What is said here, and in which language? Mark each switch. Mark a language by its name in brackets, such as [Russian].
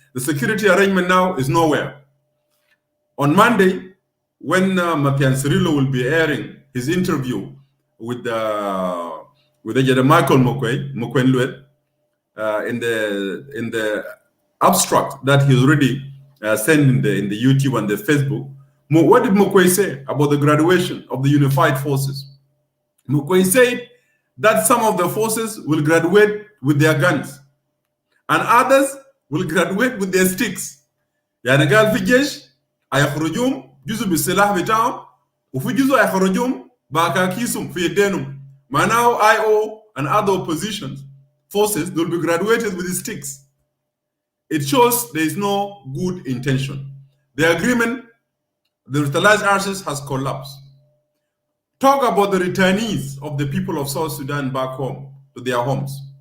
[English] The security arrangement now is nowhere. On Monday, when Matian Cirillo will be airing his interview with Michael Mokwenlue in the abstract that he's already sent in the YouTube and the Facebook, what did Mokwe say about the graduation of the unified forces? Mokwe said that some of the forces will graduate with their guns and others will graduate with their sticks. [Arabic] يعني قال في جيش هيخرجوهم جزء بالسلاح بتاعهم وفي جزء هيخرجوهم بأكاكيسهم في يدينهم. [English] Now IO and other opposition forces will be graduated with the sticks. It shows there is no good intention. The agreement, the revitalized RCS has collapsed. Talk about the returnees of the people of South Sudan back home to their homes.